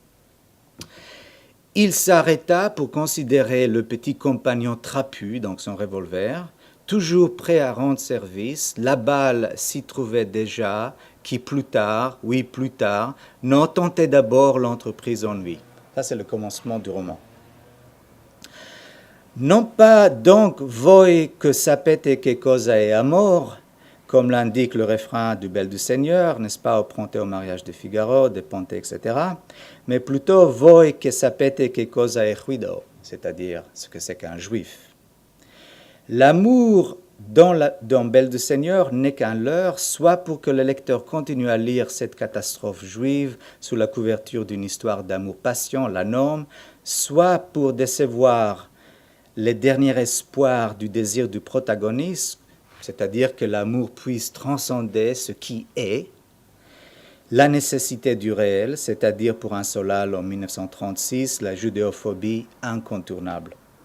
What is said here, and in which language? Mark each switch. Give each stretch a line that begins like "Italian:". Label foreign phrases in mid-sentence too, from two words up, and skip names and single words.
French: Il s'arrêta pour considérer le petit compagnon trapu, donc son revolver, toujours prêt à rendre service. La balle s'y trouvait déjà, qui plus tard, n'en tentait d'abord l'entreprise en lui. Ça, c'est le commencement du roman. Non pas donc
Italian: voi que sapete che cosa è amor,
French: comme l'indique le refrain du Belle du Seigneur, n'est-ce pas, emprunté au mariage de Figaro, de Ponte, etc., mais plutôt
Italian: voi que sapete che cosa è juido,
French: c'est-à-dire ce que c'est qu'un juif. L'amour dans Belle du Seigneur n'est qu'un leurre, soit pour que le lecteur continue à lire cette catastrophe juive sous la couverture d'une histoire d'amour-passion, la norme, soit pour décevoir les derniers espoirs du désir du protagoniste, c'est-à-dire que l'amour puisse transcender ce qui est, la nécessité du réel, c'est-à-dire pour un Solal en 1936, la judéophobie incontournable.